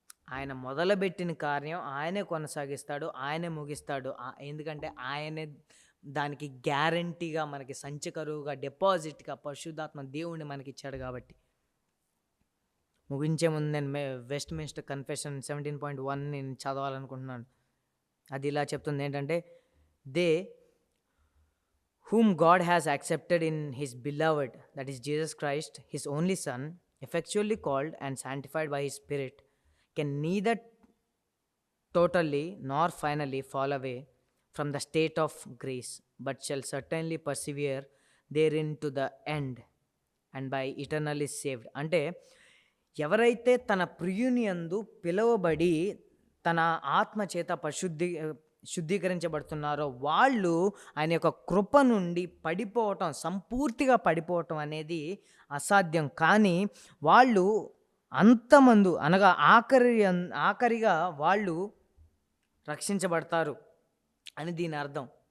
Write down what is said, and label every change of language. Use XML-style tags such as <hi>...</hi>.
<te>ఆయన మొదలుబెట్టిన కార్యం ఆయనే కొనసాగిస్తాడు, ఆయనే ముగిస్తాడు. ఎందుకంటే ఆయనే దానికి గ్యారంటీగా మనకి సంచకరువుగా డిపాజిట్గా పరిశుద్ధాత్మ దేవుణ్ణి మనకి ఇచ్చాడు కాబట్టి. ముగించే ముందు నేను వెస్ట్ మినిస్టర్ కన్ఫెషన్ 17.1 నేను చదవాలనుకుంటున్నాను. అది ఇలా చెప్తుంది ఏంటంటే,</te> <en>They whom God has accepted in his beloved, that is Jesus Christ, his only Son, effectually called and sanctified by his Spirit, can neither totally nor finally fall away from the state of grace, but shall certainly persevere therein to the end, and by eternally saved.</en> <te>అంటే ఎవరైతే తన ప్రియుని యందు పిలువబడి తన ఆత్మ చేత శుద్ధీకరించబడుతున్నారో వాళ్ళు ఆయన యొక్క కృప నుండి పడిపోవటం, సంపూర్తిగా పడిపోవటం అనేది అసాధ్యం. కానీ వాళ్ళు అంతమందు అనగా ఆఖరిగా వాళ్ళు రక్షించబడతారు అని దీని అర్థం.</te>